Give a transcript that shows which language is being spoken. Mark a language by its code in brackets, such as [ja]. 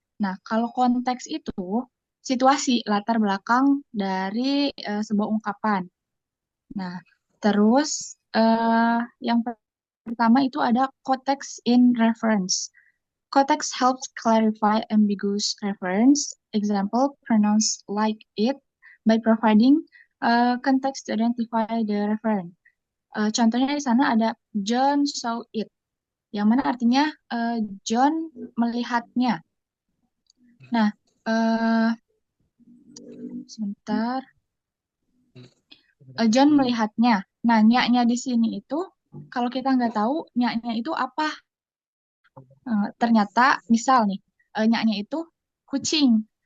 [id] Nah, kalau konteks itu situasi latar belakang dari sebuah ungkapan. Nah, terus yang pertama itu ada [en] context in reference. Context helps clarify ambiguous reference. Example, pronounce like it by providing context to identify the reference. [id] Contohnya di sana ada [en] John saw it. [id] yang mana artinya John melihatnya. Nah, sebentar. John melihatnya. Nah, nya di sini itu kalau kita nggak tahu nya itu apa, ternyata misal nih nya itu kucing.